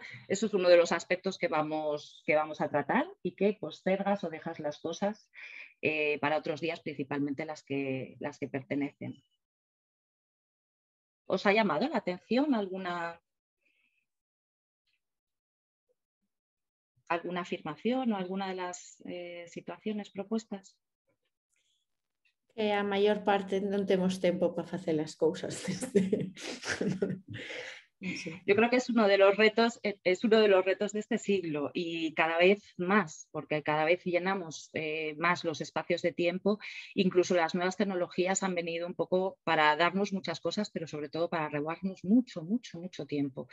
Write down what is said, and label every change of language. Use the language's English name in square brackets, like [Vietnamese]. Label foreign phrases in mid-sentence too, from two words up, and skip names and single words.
[Spanish] Eso es uno de los aspectos que vamos a tratar, y que postergas o dejas las cosas para otros días, principalmente las que pertenecen. ¿Os ha llamado la atención alguna afirmación o alguna de las situaciones propuestas? [Galician] Que a maior parte non temos tempo para facer as cousas. [Spanish] Yo creo que es uno de los retos de este siglo, y cada vez más, porque cada vez llenamos más los espacios de tiempo. Incluso las nuevas tecnologías han venido un poco para darnos muchas cosas, pero sobre todo para robarnos mucho tiempo.